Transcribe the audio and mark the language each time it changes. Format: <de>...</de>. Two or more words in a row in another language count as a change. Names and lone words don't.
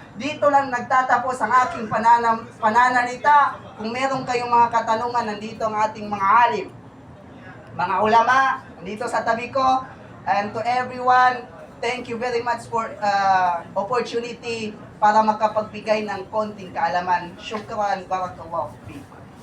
<tl>Dito lang nagtatapos ang aking pananalita. Kung meron kayong mga katanungan, nandito ang ating mga alim, mga ulama, nandito sa tabi ko.</tl> <en>And to everyone, thank you very much for opportunity</en> <tl>para makapagbigay ng konting kaalaman.</tl> <ar>شكرا، بارك الله فيك.</ar>